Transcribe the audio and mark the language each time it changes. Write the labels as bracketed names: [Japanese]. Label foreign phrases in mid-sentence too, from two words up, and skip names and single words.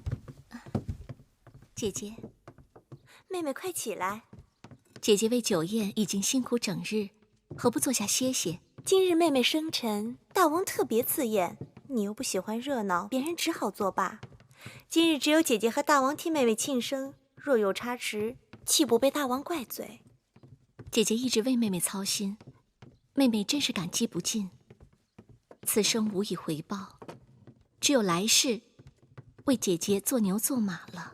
[Chinese] 姐姐，妹妹快起來！姐姐為酒宴已經辛苦整日，何不坐下歇歇？今日妹妹生辰，大王特別賜宴，你又不喜歡熱鬧，別人只好作罷。今日只有姐姐和大王替妹妹慶生，若有差池，豈不被大王怪罪？姐姐一直為妹妹操心，妹妹真是感激不盡。此生無以回報，只有來世為姐姐做牛做馬了。